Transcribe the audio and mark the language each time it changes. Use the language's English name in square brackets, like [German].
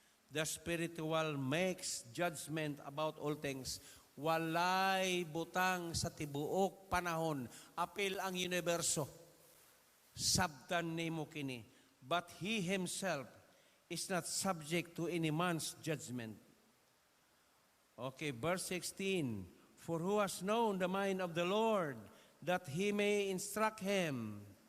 [English] The spiritual makes judgment about all things. [Cebuano] Walay butang sa tibuok panahon. Apil ang universo. Sabtan nimo kini. [English] But he himself is not subject to any man's judgment. Okay, verse 16. For who has known the mind of the Lord, that he may instruct him?